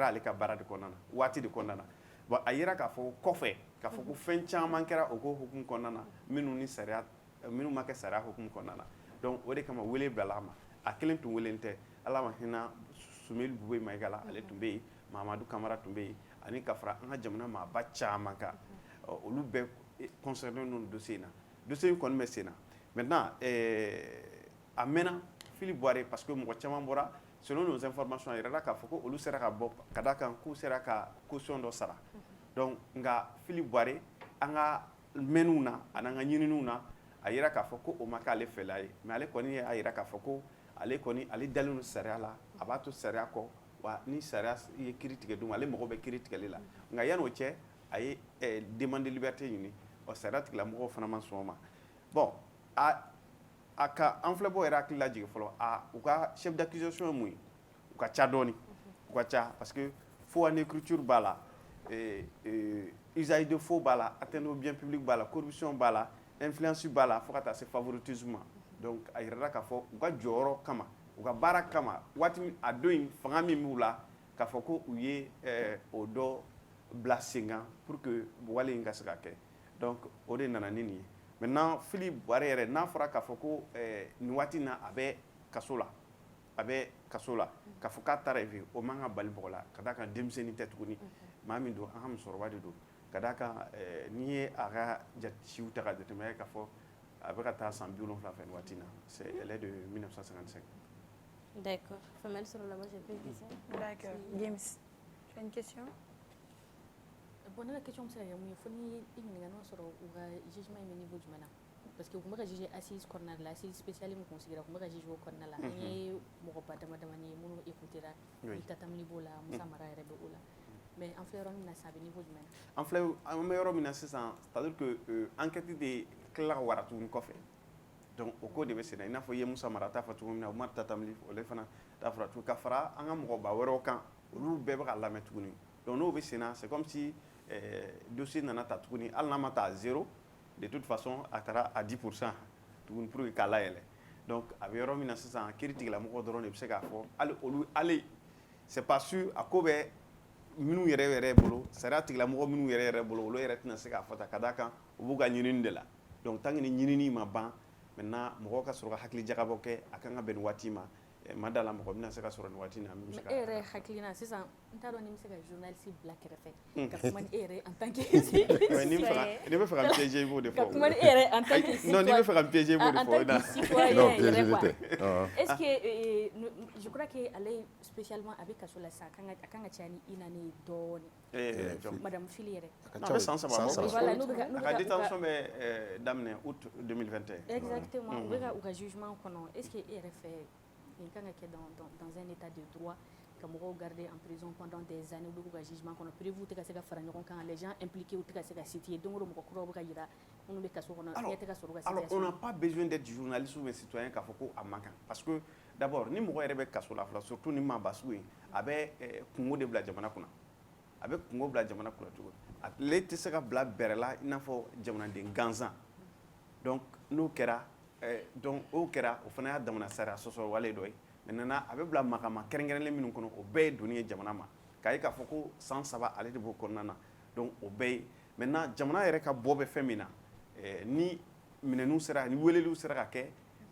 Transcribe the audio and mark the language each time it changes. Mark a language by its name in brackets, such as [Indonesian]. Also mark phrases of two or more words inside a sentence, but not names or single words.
[Bambara] ale ka baara de kɔnɔna na waati de kɔnɔna na bon a yira k'a fɔ kɔfɛ k'a fɔ ko fɛn caman kɛra o ko hukumu kɔnɔna na minnu ma kɛ sariya hukumu kɔnɔna na donc o de kama wele bilala a ma a kelen tun welen tɛ ala ma hinɛ Sumeli Bube Mayiga la ale tun bɛ yen Mahamadu Kamara tun bɛ yen ani ka fara an ka jamana maaba caman kan olu bɛɛ concerné no dossier in na dossier in kɔni bɛ sen na maintenant a mɛnna Philippe Bouare [French] parce que [Bambara] mɔgɔ caman bɔra [French] selon nos informations [Bambara] a yirala k'a fɔ ko olu sera ka bɔ ka da kan k'u sera ka caution dɔ sara donc nka Philippe Bouare an ka mɛnniw na ani an ka ɲininiw na a yira k'a fɔ ko o ma k'ale fɛla ye mais ale kɔni y'a yira k'a fɔ ko ale dalen don sariya la a b'a to sariya kɔ wa ni sariya ye kiiri tigɛ don ale mago bɛ kiiri tigɛli la nka yan'o cɛ a ye [French] demande de liberté [Bambara] ɲini ɔ sariya tigilamɔgɔw fana ma sɔn o ma bon a ka an filɛbɔ yɛrɛ hakili lajigin fɔlɔ u ka [French] chef d'accusation [Bambara] ye mun ye u ka ca dɔɔni u ka ca [French] parce que faux en écriture [Bambara] b'a la [French] usage de faux [Bambara] b'a la [French] atteinte au bien public [Bambara] b'a la corruption b'a la influence b'a la fo ka taa se favoritisme ma donc a yirala k'a fɔ u ka jɔyɔrɔ kama u ka baara kama waati a don in fanga min b'u la k'a fɔ ko u ye o dɔ bila sen kan [French] pour que [Bambara] wale in ka se ka kɛ donc o de nana ni nin ye maintenant Philippe Bouare yɛrɛ n'a fɔra k'a fɔ ko nin waati in na a bɛ kaso la k'a fɔ k'a taara yen o man ka bali mɔgɔ la ka d'a kan denmisɛnnin tɛ tuguni maa min don an ka musokɔrɔba de don ka d'a kan n'i ye a ka siw ta ka jateminɛ k'a fɔ a bɛ ka taa san 70 fɛ nin waati in na [French] elle est de 1955. D'accord. Femelle sur la base, j'ai fait ça. D'accord. James, tu as une question? Bon, la question c'est il faut [Bambara] ni ɲininka n'o sɔrɔ u ka jugement ye niveau jumɛn na [French] parce que [Bambara] u kun bɛ ka [French] juger assise [Bambara] kɔnɔna la [French] assise spéciale [Bambara] min kun sigira u kun bɛ ka juger o kɔnɔna la an ye mɔgɔba damadamani ye minnu écoutera Ita Tamani b'o la Musa Mara yɛrɛ bɛ o la mais an filɛ yɔrɔ min na sisan a bɛ niveau jumɛn na an bɛ yɔrɔ min na sisan [French] c'est-à-dire que enquête [Bambara] de tilala ka wara tuguni kɔfɛ donc o ko de bɛ sen na i n'a fɔ i ye Musa Mara ta fɔ cogo min na Umaru Tatamli ole fana ta fɔra tuguni ka fara an ka mɔgɔba wɛrɛw kan olu bɛɛ bɛ ka lamɛn tuguni donc n'o bɛ sen na [French] c'est comme si dossier [Bambara] nana ta tuguni hali n'a ma taa 0 de [French] toute façon [Bambara] a taara à 10% tuguni [French] pour que [Bambara] k'a layɛlɛ donc a bɛ yɔrɔ min na sisan kiiri tigilamɔgɔ dɔrɔn de bɛ se k'a fɔ hali [French] c'est pas sûr [Bambara] a ko bɛ minnu yɛrɛ bolo sariya tigilamɔgɔ minnu yɛrɛ bolo olu yɛrɛ tɛna se k'a fɔ ta ka d'a kan u b'u ka ɲinini de la donc [French] tant que [Bambara] ni ɲinini ma ban maintenant mɔgɔw ka sɔrɔ ka hakili jagabɔ kɛ a kan ka bɛn nin waati ma ma da la mɔgɔ bɛna se ka sɔrɔ nin waati na min bɛ se ka. E yɛrɛ hakilina sisan n t'a dɔn ni n bɛ se ka journaliste bila kɛrɛfɛ ka kuma ni e yɛrɛ [French] en tant que citoyen. [Bambara] N'i bɛ fɛ ka n piéger i b'o de fɔ. Ka kuma ni e yɛrɛ [French] en tant que citoyen. [Bambara] Non n'i bɛ fɛ ka n piéger i b'o de fɔ. [French] En tant que citoyen yɛrɛ quoi. Est-ce que je crois que [Bambara] ale spécialement a bɛ kaso la sisan a kan ka caya ni i na ne ye dɔɔni. Madame Fili yɛrɛ. A bɛ san 3 bɔ. Voilà a ka détention bɛ daminɛ août 2021. Exactement u bɛ ka u ka jugement kɔnɔ est-ce que e yɛrɛ fɛ nin kan ka kɛ [French] dans un état de droit [Bambara] ka mɔgɔw [French] garder en prison pendant des années [Bambara] u bɛ k'u ka jugement kɔnɔ prévu tɛ ka se ka fara ɲɔgɔn kan [French] les gens impliqués [Bambara] u tɛ ka se ka situer don o don mɔgɔ kuraw bɛ ka yira minnu bɛ kaso kɔnɔ ɲɛ tɛ ka sɔrɔ u ka situation. [French] Alors on n'a pas besoin d'être journaliste ou citoyen [Bambara] k'a fɔ ko a man kan [French] parce que d'abord [Bambara] ni mɔgɔ yɛrɛ bɛ kaso la fɔlɔ surtout ni maa ba sugu ye a bɛ kungo de bila jamana kunna a bɛ kungo bila jamana kunna cogo ale tɛ se ka bila bɛrɛ la i n'a fɔ jamanaden gansan donc n'o kɛra donc o kɛra o fana y'a damana sariya sɔsɔ wale dɔ ye maintenant a bɛ bila makama kɛrɛnkɛrɛnlen minnu kɔnɔ o bɛɛ ye doni ye jamana ma k'a ye k'a fɔ ko san 3 ale de b'o kɔnɔna na donc o bɛɛ ye maintenant jamana yɛrɛ ka bɔ bɛ fɛn min na ni minɛniw sera ni weleliw sera ka kɛ